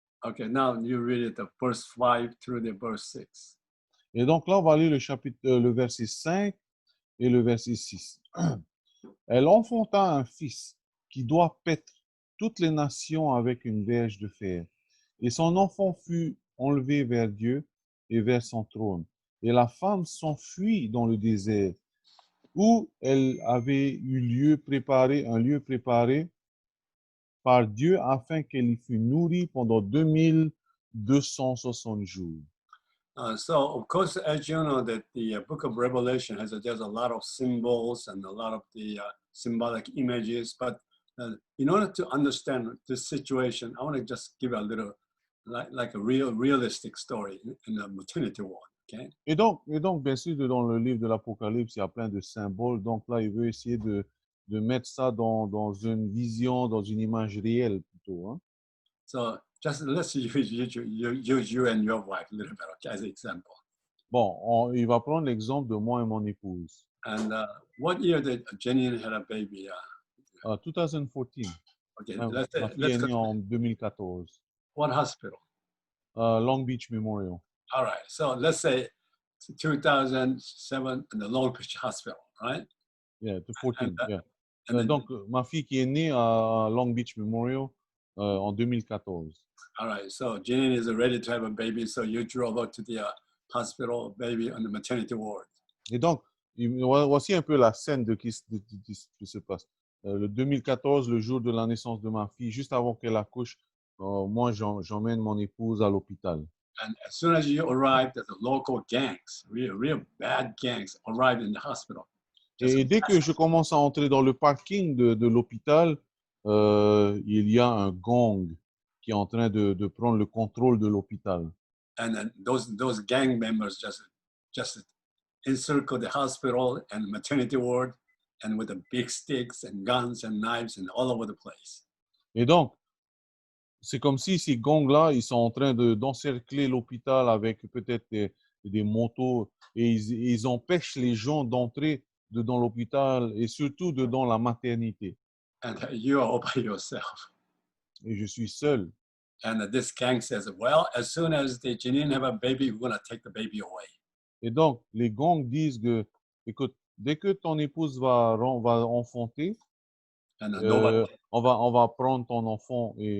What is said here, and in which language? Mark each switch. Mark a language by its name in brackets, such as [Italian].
[English] Okay, now you read it, the verse 5 through the verse 6. [French] Et donc là, on va lire le verset 5 et le verset 6. Elle enfanta un fils qui doit paître toutes les nations avec une verge de fer. Et son enfant fut enlevé vers Dieu et vers son trône. Et la femme s'enfuit dans le désert, où elle avait un lieu préparé par Dieu afin qu'elle y fût nourrie pendant 2260 jours. [English] So, of course, as you know, that the book of Revelation there's a lot of symbols and a lot of the symbolic images. But in order to understand this situation, I want to just give a little, like a realistic story in the maternity ward. Okay? [French] Et donc, bien sûr, dans le livre de l'Apocalypse, il y a plein de symboles. Donc là, il veut essayer de mettre ça dans une vision, dans une image réelle plutôt. Hein? [English] So just let's use you and your wife a little bit, okay, as an example. [French] Bon, il va prendre l'exemple de moi et mon épouse. [English] And what year did Jenny have a baby? 2014. Okay, [French] Ma fille est née en 2014. [English] What hospital? Long Beach Memorial. All right. So let's say 2007 in the Long Beach Hospital, right? Yeah, to And, 14, yeah. and then, [French] Donc, ma fille qui est née à Long Beach Memorial en 2014. [English] all right. So Janine is ready to have a baby. So you drove up to the hospital, baby, on the maternity ward. [French] Et donc, voici un peu la scène de ce qui se passe. Le 2014, le jour de la naissance de ma fille, juste avant qu'elle accouche, moi, j'emmène mon épouse à l'hôpital. [English] And as soon as you arrived, the local gangs, real bad gangs, arrived in the hospital. Just [French] Et dès que je commence à entrer dans le parking de l'hôpital, il y a un gang qui est en train de prendre le contrôle de l'hôpital. [English] and then those gang members just encircle the hospital and maternity ward, and with the big sticks and guns and knives and all over the place. [French] Et donc, c'est comme si ces gangs-là, ils sont en train d'encercler l'hôpital avec peut-être des motos et ils empêchent les gens d'entrer dans l'hôpital et surtout dans la maternité. [English] And you are all by yourself. [French] Et je suis seul. [English] And this gang says, well, as soon as the Janine have a baby, we're going to take the baby away. [French] Et donc, les gangs disent que, écoute, dès que ton épouse va enfanter, [English] And [French] on va prendre ton enfant